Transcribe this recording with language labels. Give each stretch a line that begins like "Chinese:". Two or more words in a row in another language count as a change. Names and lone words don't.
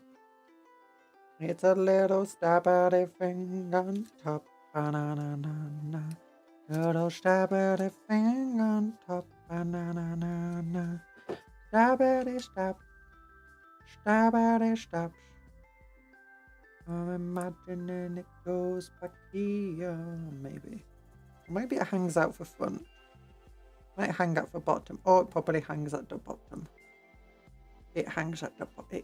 English: It's a little stabby thing on top. Ba-na-na-na-na. Little stabby thing on top. Ba-na-na-na-na. Stabby stab. Stabby stab. I'm imagining it goes back here, maybe. Maybe it hangs out for front. Might hang out for bottom. Or it probably hangs at the bottom. It hangs at the bottom.